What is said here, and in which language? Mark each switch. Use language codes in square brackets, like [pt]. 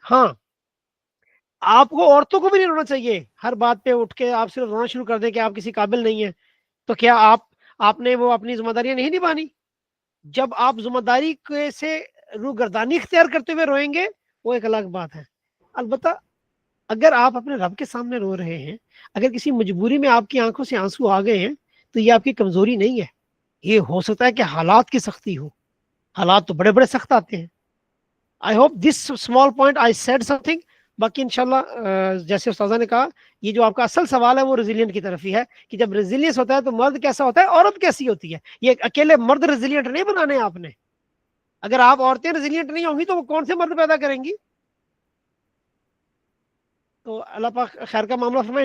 [ur] ہاں آپ کو عورتوں کو بھی نہیں رونا چاہیے, ہر بات پہ اٹھ کے آپ صرف رونا شروع کر دیں کہ آپ کسی قابل نہیں ہیں, تو کیا آپ نے وہ اپنی ذمہ داریاں نہیں نبھانی؟ جب آپ ذمہ داری سے روگردانی اختیار کرتے ہوئے روئیں گے وہ ایک الگ بات ہے. البتہ اگر آپ اپنے رب کے سامنے رو رہے ہیں, اگر کسی مجبوری میں آپ کی آنکھوں سے آنسو آ گئے ہیں, تو یہ آپ کی کمزوری نہیں ہے. یہ ہو سکتا ہے کہ حالات کی سختی ہو, حالات تو بڑے بڑے سخت آتے ہیں. [en] I hope this small point I said something. [ur] باقی انشاءاللہ جیسے استاذہ نے کہا, یہ جو آپ کا اصل سوال ہے وہ ریزیلینٹ کی طرف ہی ہے کہ جب ریزیلینس ہوتا ہے تو مرد کیسا ہوتا ہے, عورت کیسی ہوتی ہے. یہ اکیلے مرد ریزیلینٹ نہیں بنانے آپ نے. اگر آپ عورتیں ریزیلینٹ نہیں ہوں گی تو وہ کون سے مرد پیدا کریں گی؟ تو اللہ پاک خیر کا معاملہ فرمائے.